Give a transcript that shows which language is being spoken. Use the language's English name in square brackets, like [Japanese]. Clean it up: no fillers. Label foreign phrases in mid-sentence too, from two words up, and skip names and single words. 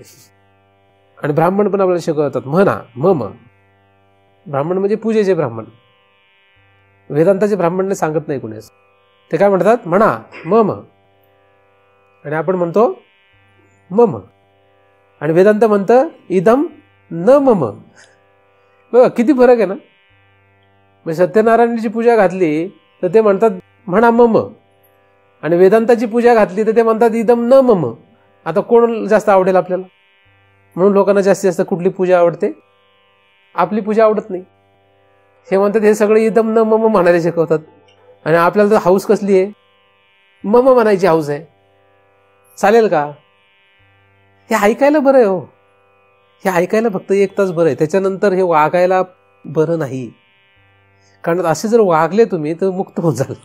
[Marathi] आणि ब्राह्मण पण आपल्याला शिकवतात म्हणा मम. ब्राह्मण म्हणजे पूजेचे ब्राह्मण, वेदांताचे ब्राह्मण सांगत नाही कुणीच. ते काय म्हणतात, म्हणा मम. आणि आपण म्हणतो मम. आणि वेदांत म्हणतं [Sanskrit] इदम न मम. [Marathi] बघा किती फरक आहे ना. म्हणजे सत्यनारायणाची पूजा घातली तर ते म्हणतात म्हणा मम, आणि वेदांताची पूजा घातली तर ते म्हणतात [Sanskrit] इदम न मम. [Marathi] आता कोण जास्त आवडेल आपल्याला? म्हणून लोकांना जास्तीत जास्त कुठली पूजा आवडते, आपली पूजा आवडत नाही. हे म्हणतात हे सगळे [Sanskrit] इदम न मम [Marathi] म्हणायला शिकवतात. आणि आपल्याला तर हाऊस कसली आहे, मम म्हणायची हाऊस आहे. चालेल का? हे ऐकायला बरं आहे हो, हे ऐकायला फक्त एक तास बरं आहे, त्याच्यानंतर हे वागायला बरं नाही. कारण असे जर वागले तुम्ही तर मुक्त होऊन जाल.